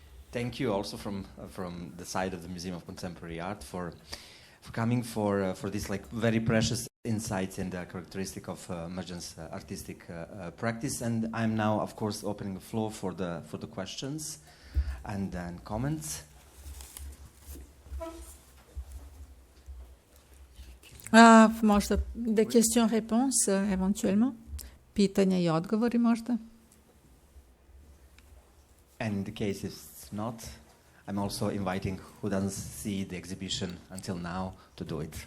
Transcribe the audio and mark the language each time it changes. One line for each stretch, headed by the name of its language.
English: Thank you also from the side of the Museum of Contemporary Art for coming for this like very precious insights in the characteristic of Mrđan's artistic practice. And I'm now, of course, opening the floor for the questions and then comments.
Croatian: Možda
French: des questions-réponses éventuellement.
Croatian: Pitanja i odgovori možda.
English: And in the case it's not, I'm also inviting who doesn't see the exhibition until now to do it.